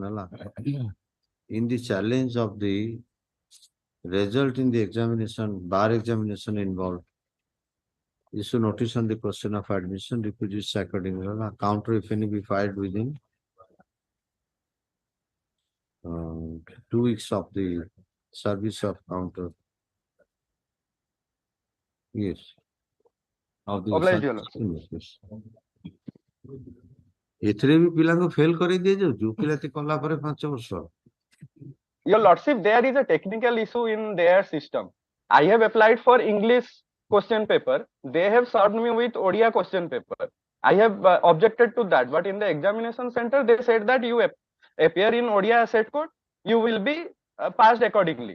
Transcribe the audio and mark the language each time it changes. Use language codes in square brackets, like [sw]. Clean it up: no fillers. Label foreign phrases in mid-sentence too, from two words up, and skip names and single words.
[en] In the challenge of the result in the examination, bar examination involved, issue notice on the question of admission, requisites accordingly. Counter, if any, be filed within 2 weeks of the service of counter. Yes. Of the Obliged, Your Lordship. yes. [or] ଏଥିରେ ବି ପିଲାଙ୍କୁ ଫେଲ କରି ଦିଆଯାଉଛି ଓକିଲାତି କଲା ପରେ 5 ବର୍ଷ। [en] Your Lordship, there is a technical issue in their system. I have applied for English question paper. They have served me with Odia question paper. I have objected to that, but in the examination center, they said that you appear in Odia set code, you will be passed accordingly.